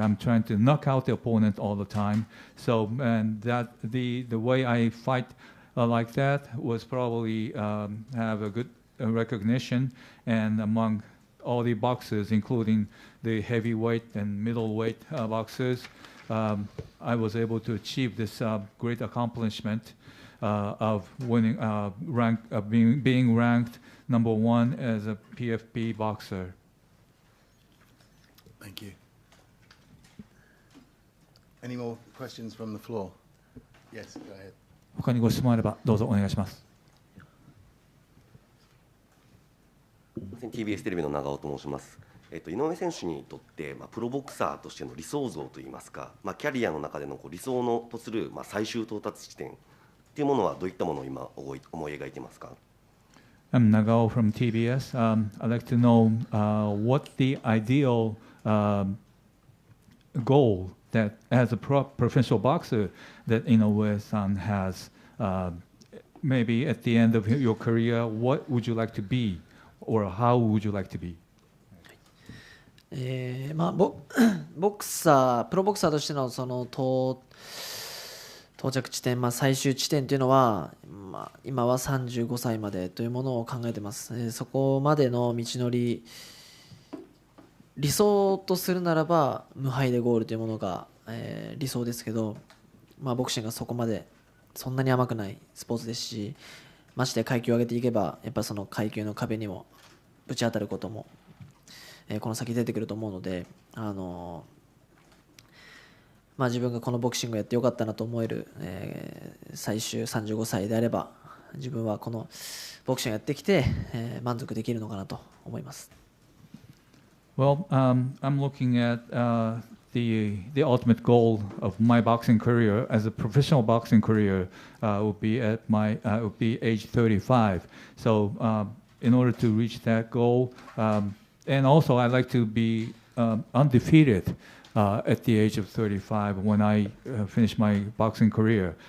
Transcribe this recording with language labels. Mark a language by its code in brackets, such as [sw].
[en] I'm trying to knock out the opponent all the time. So and that the way I fight like that was probably have a good recognition, and among all the boxers, including the heavyweight and middleweight boxers, I was able to achieve this great accomplishment of winning, being ranked number 1 as a PFP boxer. Thank you. Any more questions from the floor? Yes, go ahead. [ja] 他にご質問あればどうぞお願いします。 TBS テレビの長尾と申します。井上選手にとって、プロボクサーとしての理想像といいますか、キャリアの中での理想のとする、最終到達地点というものはどういったものを今思い描いていますか？ [en] I'm Nagao from TBS. I'd like to know what the ideal goal that as a professional boxer that Inoue-san has. Maybe at the end of your career, what would you like to be, or how would you like to be? [ja] ボクサー、プロボクサーとしてのその到着地点、最終地点というのは、今は35歳までというものを考えています。そこまでの道のり、理想とするならば無敗でゴールというものが、理想ですけど、ボクシングはそこまでそんなに甘くないスポーツですし、まして階級を上げていけばやっぱりその階級の壁にもぶち当たることも、この先出てくると思うので、自分がこのボクシングをやってよかったなと思える、最終35歳であれば自分はこのボクシングをやってきて、満足できるのかなと思います。 [en] Well, I'm looking at the ultimate goal of my boxing career as a professional boxing career would be would be age 35. So in order to reach that goal, and also I'd like to be undefeated at the age of 35 when I finish my boxing career.